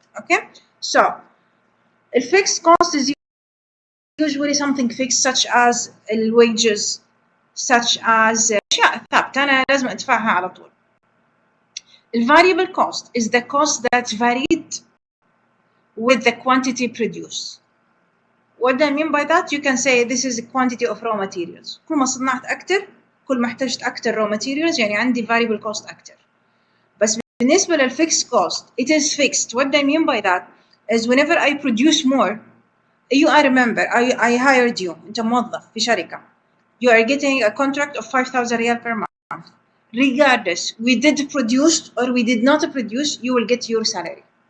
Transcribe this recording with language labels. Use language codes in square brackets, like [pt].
[en] Okay, so a fixed cost is usually something fixed, such as wages, such as أشياء ثابتة أنا لازم أدفعها على طول. The variable cost is the cost that varied with the quantity produced. What do I mean by that? You can say this is the quantity of raw materials. [ar] كل ما صنعت أكتر، كل ما احتجت أكتر raw materials، يعني عندي variable cost أكتر. [en] بس بالنسبة للfixed cost, it is fixed. What do I mean by that? Is whenever I produce more, I remember, I hired you. [ar] أنت موظف في شركة. [en] You are getting a contract of 5,000 riyal per month. Regardless, we did produce or we did not produce, you will get your salary.